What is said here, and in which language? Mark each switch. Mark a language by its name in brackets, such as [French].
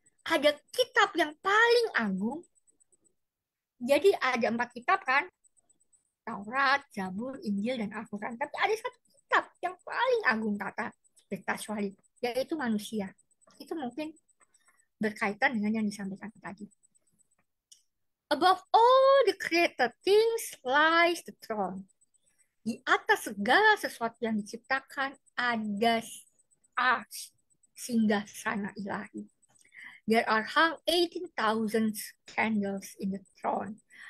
[Indonesian] Ada kitab yang paling agung. Jadi ada 4 kitab kan? Taurat, Zabur, Injil, dan Al-Quran. Tapi ada satu kitab yang paling agung kata Berkas Wali, yaitu manusia. Itu mungkin berkaitan dengan yang disampaikan tadi. [English] Above all the created things lies the throne. [Indonesian] Di atas segala sesuatu yang diciptakan ada ars, singgasana ilahi. [English] There are hung 18,000 candles in the throne.